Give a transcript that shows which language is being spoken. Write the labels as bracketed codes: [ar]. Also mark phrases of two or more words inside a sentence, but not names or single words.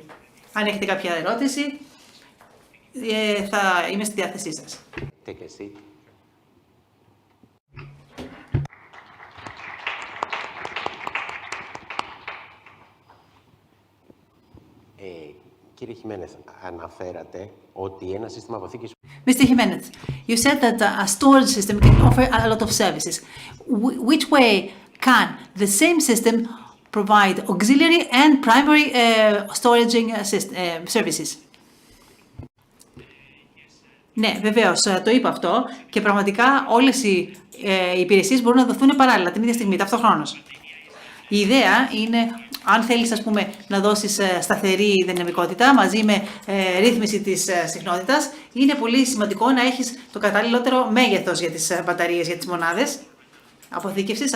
[el] Αν έχετε κάποια ερώτηση, θα είμαι στη διάθεσή σας. Κύριε Χιμένεθ, αναφέρατε ότι ένα σύστημα αποθήκης... [en] Mr. Jimenez, you said that a storage system can offer a lot of services. Which way can the same system provide auxiliary and primary storage services? [el] Ναι, βεβαίως, το είπα αυτό και πραγματικά όλες οι υπηρεσίες μπορούν να δοθούν παράλληλα την ίδια στιγμή, ταυτοχρόνως. Η ιδέα είναι, αν θέλεις ας πούμε, να δώσεις σταθερή δυναμικότητα μαζί με ρύθμιση της συχνότητας, είναι πολύ σημαντικό να έχεις το καταλληλότερο μέγεθος για τις μπαταρίες, για τις μονάδες αποθήκευσης.